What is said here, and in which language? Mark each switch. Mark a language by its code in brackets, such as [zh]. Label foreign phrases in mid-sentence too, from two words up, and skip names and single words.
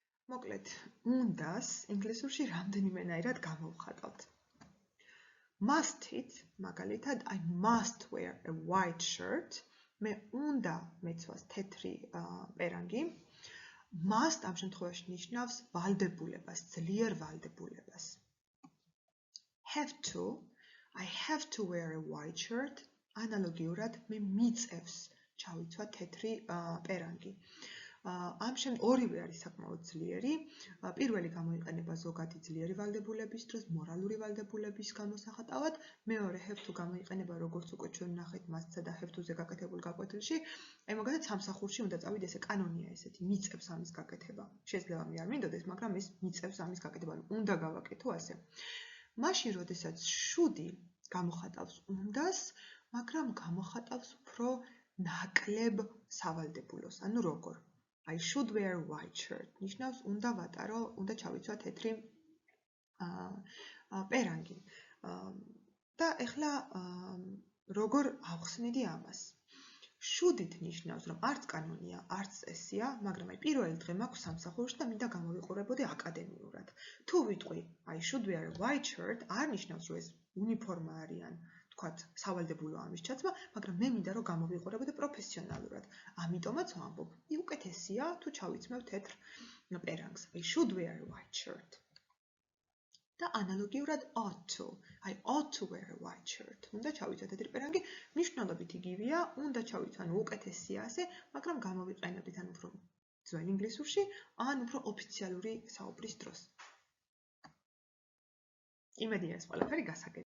[ka] მოკლედ, უნდას ინგლისურში რამდენიმენაირად გამოვხატავთ. Must-ით, მაგალითად, [en] I must wear a white shirt. [ka] მე უნდა მეცვას თეთრი პერანგი. Must ამ შემთხვევაში ნიშნავს ვალდებულებას, ძლიერ ვალდებულებას. [en] Have to, I have to wear a white shirt. [ka] ანალოგიურად მე მიწევს ჩავიცვა თეთრი პერანგი. ამ ორივე არის საკმაოდ ძლიერი. პირველი გამოიყენება ზოგადი ძლიერი ვალდებულების დროს, მორალური ვალდებულების გამოსახატავად. მეორე [en] have to [ka] გამოიყენება როგორც უკვე ჩვენ ნახეთ must-სა და [en] have to-ზე [ka] გაკეთებულ გაკვეთილში. აი მაგალითად სამსახურში უნდა წავიდე, ესე კანონია ესეთი, მიწევს ამის გაკეთება. შეიძლება მე არ მინდოდეს, მაგრამ ეს მიწევს ამის გაკეთება, უნდა გავაკეთო ასე. მაშინ, როდესაც should-ი გამოხატავს უნდას, მაგრამ გამოხატავს უფრო ნაკლებ სავალდებულოს, ანუ როგორ? [en] I should wear a white shirt. [ka] ნიშნავს უნდა ვატარო, უნდა ჩავიცვა თეთრი პერანგი. და ეხლა როგორ ავხსნიდი ამას? Should-ით ნიშნავს, რომ არც კანონია, არც წესია, მაგრამ აი პირველი დღე მაქვს სამსახურში და მინდა გამოვიყურებოდი აკადემიურად. თუ ვიტყვი [en] I should wear a white shirt, [ka] არ ნიშნავს, რომ ეს უნიფორმა არიან, თქვათ, სავალდებულო ამის ჩაცმა, მაგრამ მე მინდა რომ გამოვიყურებოდე პროფესიონალურად. ამიტომაც ვამბობ, უკეთესია თუ ჩავიცმევ თეთრ პერანგს. [en] I should wear a white shirt. [ka] და ანალოგიურად [en] ought to. I ought to wear a white shirt. [ka] უნდა ჩავიცვა თეთრი პერანგი, მნიშვნელობით იგივეა, უნდა ჩავიცვა, ანუ უკეთესია ასე, მაგრამ გამოვიყენებდით ან უფრო ძველ ინგლისურში, ან უფრო ოფიციალური საუბრის დროს. იმედია ეს ყველაფერი გასაგებია.